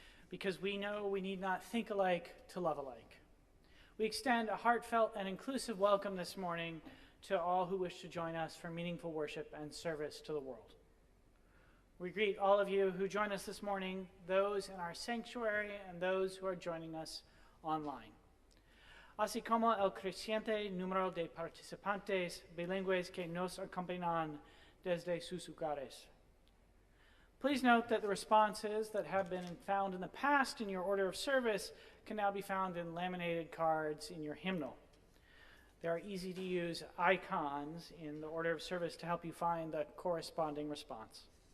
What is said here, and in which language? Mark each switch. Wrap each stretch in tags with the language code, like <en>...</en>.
<en>Because we know we need not think alike to love alike. We extend a heartfelt and inclusive welcome this morning to all who wish to join us for meaningful worship and service to the world. We greet all of you who join us this morning, those in our sanctuary and those who are joining us online.</en> <es>Así como el creciente número de participantes bilingües que nos acompañan desde sus hogares.</es> <en>Please note that the responses that have been found in the past in your order of service can now be found in laminated cards in your hymnal. There are easy-to-use icons in the order of service to help you find the corresponding response.</en>